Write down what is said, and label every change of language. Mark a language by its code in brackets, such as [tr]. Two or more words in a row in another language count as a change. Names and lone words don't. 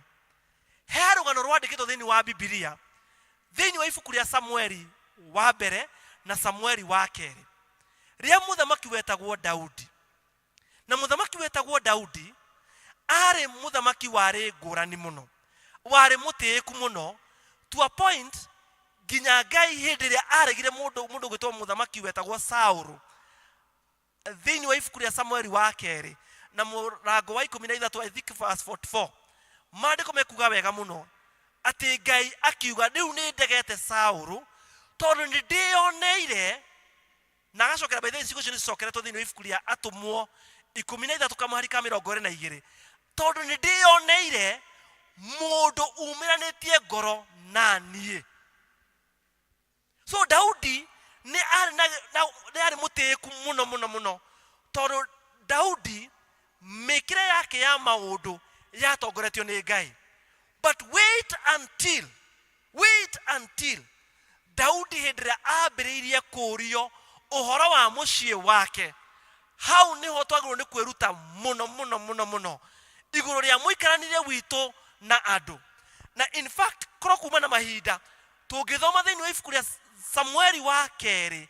[ki] He rũgano rwandĩkĩtwo thĩinĩ wa Bibilia thĩinĩ wa ibuku rĩa Samueli wa mbere na Samueli wa kerĩ rĩa mũthamaki wetagwo Daudi. Na mũthamaki wetagwo Daudi arĩ mũthamaki warĩ ngũrani mũno warĩ mũtĩĩku mũno [en] to a point [ki] nginya Ngai hĩndĩ ĩrĩa aregire mũndũ gwĩtwo mũthamaki wetagwo Saũlũ thĩinĩ wa ibuku rĩa Samueli wa kerĩ na mũrango wa 13 [en] I think verse 44 [ki] maandĩko mekuga wega mũno atĩ Ngai akiuga rĩu nĩ ndegete Saũlũ tondũ nĩ ndĩoneire na agacokera [en] by the way [ki] ciugo icio nĩ cicokeretwo thĩinĩ wa ibuku rĩa Atũmwo 13 kamũhari ka 22 tondũ nĩ ndĩoneire mũndũ umĩranĩtie ngoro na niĩ. So Daudi nĩ arĩ mũtĩĩku mũno tondũ Daudi mĩkĩre yake ya maũndũ yatongoretio nĩ Ngai. [en] But wait until [ki] Daudi hĩndĩ ĩrĩa ambĩrĩirie kũũrio uhoro wa mucie wake hau niho twagirwo ni kwiruta muno iguru ria muikaranire wito na andu. Na [en] in fact [ki] koro kuma na mahinda tungithoma thiini wa ibuku ria Samueli wa keri